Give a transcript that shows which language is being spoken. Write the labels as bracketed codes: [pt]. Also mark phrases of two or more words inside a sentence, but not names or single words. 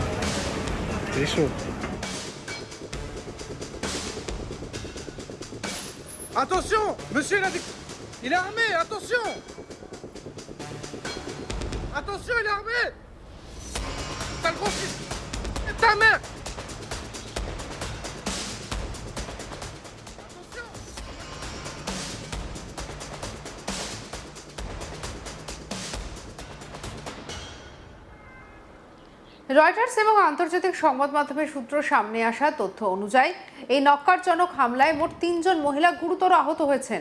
[fr] C'est chaud. Attention, monsieur, il est armé, attention. Attention, il est armé. T'as le gros fils. Ta mère. [bn] রয়টার্স এবং আন্তর্জাতিক সংবাদ মাধ্যমের সূত্র সামনে আসা তথ্য অনুযায়ী এই নক্কারজনক হামলায় মোট 3 জন মহিলা গুরুতর আহত হয়েছেন।